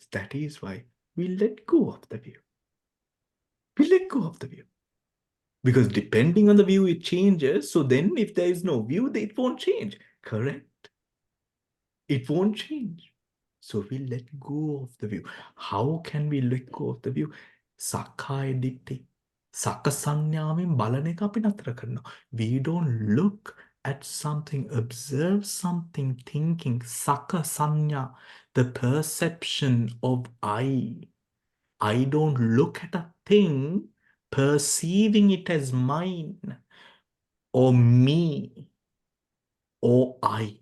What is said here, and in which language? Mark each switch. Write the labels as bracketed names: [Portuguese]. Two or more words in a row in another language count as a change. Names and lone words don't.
[English] That is why we let go of the view. We let go of the view. Because depending on the view, it changes. So then if there is no view, it won't change. Correct? It won't change. So we let go of the view. How can we let go of the view? [Pali] Sakkaya ditthi. [Sinhala] Sakasanyāmen බලන එක අපි නතර කරනවා. [English] We don't look at something, observe something, thinking, sakasanya, the perception of I. I don't look at a thing, perceiving it as mine, or me, or I.